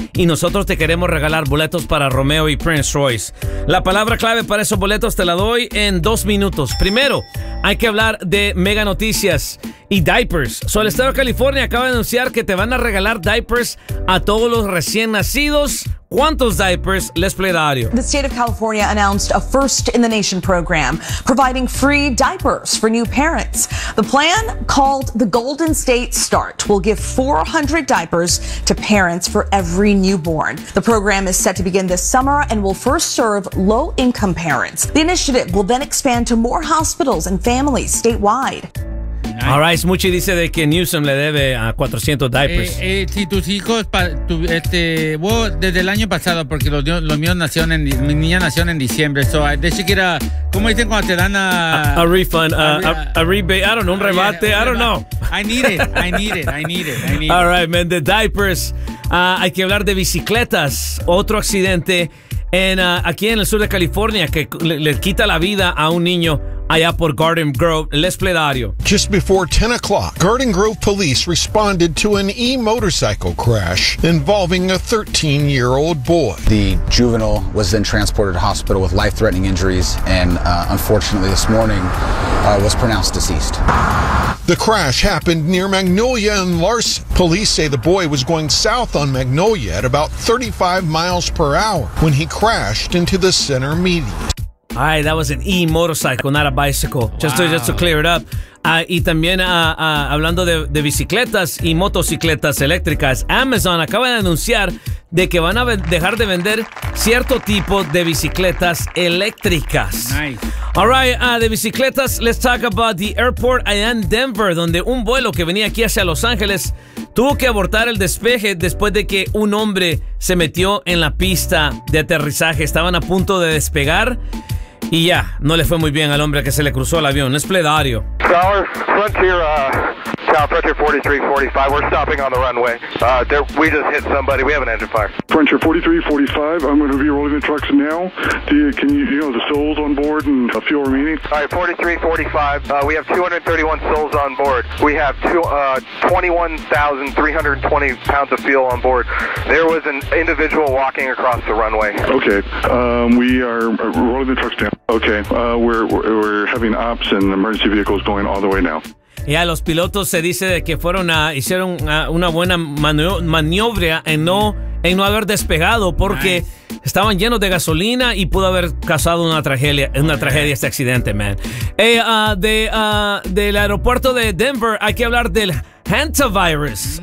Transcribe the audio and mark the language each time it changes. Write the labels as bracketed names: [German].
[Spanish] Y nosotros te queremos regalar boletos para Romeo y Prince Royce. La palabra clave para esos boletos te la doy en 2 minutos. Primero, hay que hablar de mega noticias y diapers. So, el estado de California acaba de anunciar que te van a regalar diapers a todos los recién nacidos. ¿Cuántos diapers les plegario? [English] The state of California announced a first in the nation program, providing free diapers for new parents. The plan, called the Golden State Start, will give 400 diapers to parents for every newborn. The program is set to begin this summer and will first serve low-income parents. The initiative will then expand to more hospitals and families statewide. All right, [Spanish] Smuchi dice de que Newsom le debe a 400 diapers. Si tus hijos, desde el año pasado, porque los míos nacieron en, mi niña nació en diciembre, [English] so they should get a, [Spanish] ¿cómo dicen cuando te dan a [English] refund, a rebate, I don't know, un rebate, yeah, I don't know. I need it. All right, man, the diapers. [Spanish] Hay que hablar de bicicletas, otro accidente aquí en el sur de California que le quita la vida a un niño. Allá por Garden Grove, Les Pledario. [English] Just before 10 o'clock, Garden Grove police responded to an e-motorcycle crash involving a 13-year-old boy. The juvenile was then transported to hospital with life-threatening injuries and unfortunately this morning was pronounced deceased. The crash happened near Magnolia and Larson. Police say the boy was going south on Magnolia at about 35 miles per hour when he crashed into the center median. All right, that was an e-motorcycle, not a bicycle. Wow. Just to clear it up. [Spanish] Y también hablando de bicicletas y motocicletas eléctricas, Amazon acaba de anunciar de que van a dejar de vender cierto tipo de bicicletas eléctricas. [English] Nice. All right, [Spanish] de bicicletas, [English] let's talk about the airport [Spanish] allá en Denver, donde un vuelo que venía aquí hacia Los Ángeles tuvo que abortar el despegue después de que un hombre se metió en la pista de aterrizaje. Estaban a punto de despegar. Y ya, no le fue muy bien al hombre que se le cruzó el avión. Es Pledario. [English] Tower, Frontier, Tower, Frontier 4345, we're stopping on the runway. We just hit somebody, we have an engine fire. Frontier 4345, I'm going to be rolling the trucks now. Can you the souls on board and a fuel remaining? All right, 4345, we have 231 souls on board. We have 21,320 pounds of fuel on board. There was an individual walking across the runway. Okay, we are rolling the trucks down. Okay, we're having ops and emergency vehicles going all the way now. [Spanish] Ya, los pilotos se dice que hicieron una buena maniobra en no haber despegado porque nice. Estaban llenos de gasolina y pudo haber causado una tragedia este accidente, man. Del aeropuerto de Denver hay que hablar del hantavirus.